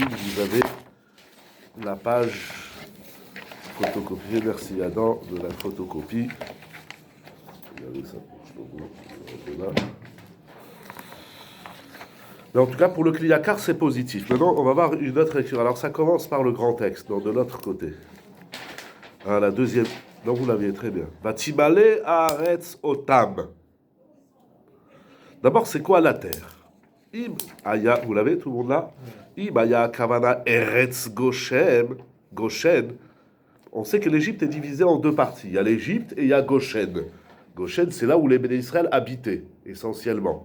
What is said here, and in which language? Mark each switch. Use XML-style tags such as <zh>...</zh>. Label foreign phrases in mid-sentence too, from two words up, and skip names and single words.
<fr>Vous avez la page photocopiée, merci Adam de la photocopie. Regardez ça pour Shlomo. Mais en tout cas, pour le Kliyakar, c'est positif. Maintenant, on va voir une autre lecture. Alors, ça commence par le grand texte, de l'autre côté. Hein, la deuxième. Non, vous l'aviez très bien.</fr> <he>ותמלא הארץ אתם.</he> <fr>D'abord, c'est quoi la terre?</fr> <he>אם היה,</he> <fr>vous l'avez, tout le monde là?</fr> <he>אם היה הכוונה ארץ גושן.</he> <fr>Goshen. On sait que l'Égypte est divisée en deux parties. Il y a l'Égypte et il y a Goshen. Goshen, c'est là où les</fr> <he>בני ישראל</he> <fr>habitaient, essentiellement.</fr>